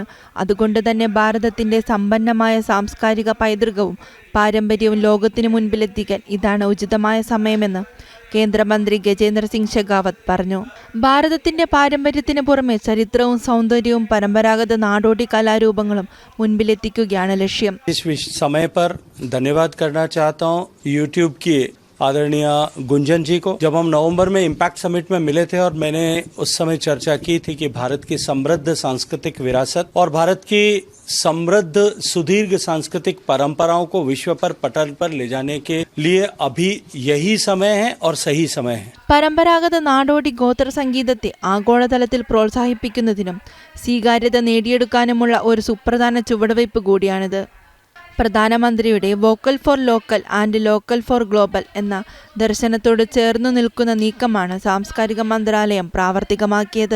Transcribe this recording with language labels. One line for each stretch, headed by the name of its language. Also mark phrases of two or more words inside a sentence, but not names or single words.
Malayalam: അതുകൊണ്ട് തന്നെ ഭാരതത്തിന്റെ സമ്പന്നമായ സാംസ്കാരിക പൈതൃകവും പാരമ്പര്യവും ലോകത്തിനു മുൻപിലെത്തിക്കാൻ ഇതാണ് ഉചിതമായ സമയമെന്ന് കേന്ദ്രമന്ത്രി ഗജേന്ദ്ര സിംഗ് ഷെഖാവത്ത് പറഞ്ഞു. ഭാരതത്തിന്റെ പാരമ്പര്യത്തിന് പുറമെ ചരിത്രവും സൗന്ദര്യവും പരമ്പരാഗത നാടോടി കലാരൂപങ്ങളും മുൻപിലെത്തിക്കുകയാണ് ലക്ഷ്യം.
Hindi: आदरणीय गुंजन जी को जब हम नवंबर में इम्पैक्ट समिट में मिले थे और मैंने उस समय चर्चा की थी कि भारत की समृद्ध सांस्कृतिक विरासत और भारत की समृद्ध सुदीर्घ सांस्कृतिक परंपराओं को विश्व पर पटल पर ले जाने के लिए अभी यही समय है और सही समय है.
Malayalam: പരമ്പരാഗത നാടോടി ഗോത്ര സംഗീതത്തെ ആഗോളതലത്തിൽ പ്രോത്സാഹിപ്പിക്കുന്നതിനും സ്വീകാര്യത നേടിയെടുക്കാനുമുള്ള ഒരു സുപ്രധാന ചുവടുവയ്പ് കൂടിയാണിത്. പ്രധാനമന്ത്രിയുടെ
English: vocal for local and local for global
Malayalam: എന്ന ദർശനത്തോട് ചേർന്നു നിൽക്കുന്ന നീക്കമാണ് സാംസ്കാരിക മന്ത്രാലയം പ്രാവർത്തികമാക്കിയത്.